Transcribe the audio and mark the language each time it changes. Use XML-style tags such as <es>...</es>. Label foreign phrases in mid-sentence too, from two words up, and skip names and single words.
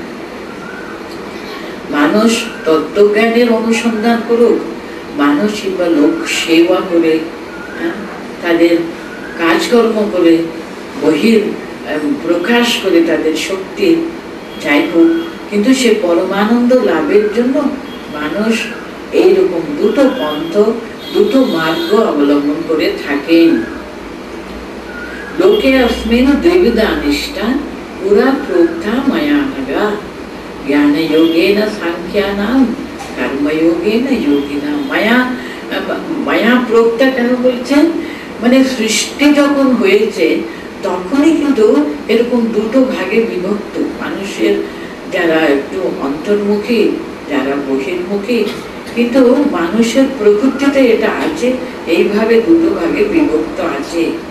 <bn>মানুষ তত্ত্বজ্ঞানের অনুসন্ধান করুক, মানুষ বা লোক সেবা করে, তাদের কাজকর্ম করে, বহির প্রকাশ করে তাদের শক্তি যাই হোক, কিন্তু সে পরমানন্দ লাভের জন্য মানুষ এইরকম দুটো পন্থ, দুটো মার্গ অবলম্বন করে থাকেন।</bn> <sa>লোকে अस्मिन् द्विविधा निष्ठा पुरा प्रोक्ता मया नगा ज्ञान योगेन सांख्यानां कर्म योगेन योगिनां। মায়া প্রোক্তা</sa> <bn>কেন বলছেন? মানে সৃষ্টি যখন হয়েছে তখনই কিন্তু এরকম দুটো ভাগে বিভক্ত। মানুষের যারা একটু অন্তর্মুখী, যারা বহির্মুখী, কিন্তু মানুষের প্রকৃতিতে এটা আছে, এইভাবে দুটো ভাগে বিভক্ত আছে।</bn>